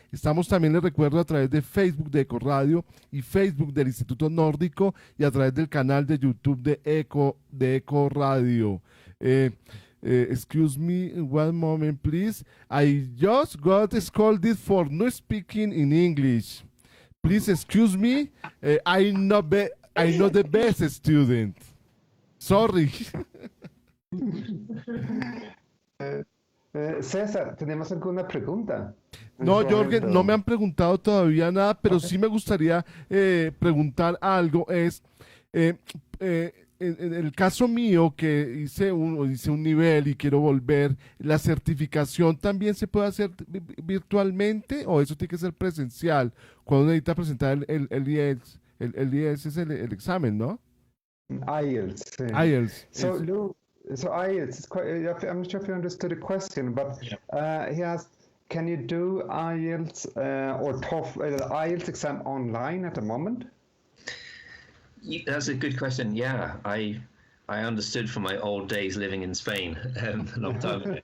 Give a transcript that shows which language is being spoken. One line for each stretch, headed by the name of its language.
Spanish: Estamos también, les recuerdo, a través de Facebook de Ecoradio y Facebook del Instituto Nórdico, y a través del canal de YouTube de Ecoradio.
English: Excuse me one moment, please. I just got scolded for not speaking in English. Please excuse me. I'm not the best student. Sorry.
Spanish: César, ¿tenemos alguna pregunta? No, Jorgen, no me han preguntado todavía nada, pero sí me gustaría preguntar algo. En el caso mío, que hice un nivel y quiero volver, ¿la certificación también se puede hacer virtualmente o eso tiene que ser presencial? Cuando uno necesita presentar el IELTS, el IELTS es el examen, ¿no?
English: IELTS. IELTS. So IELTS is quite, I'm not sure if you understood the question, but he asked, can you do IELTS or TOEFL, IELTS exam online at the moment? That's a good question. Yeah, I understood from my old days living in Spain a long time ago.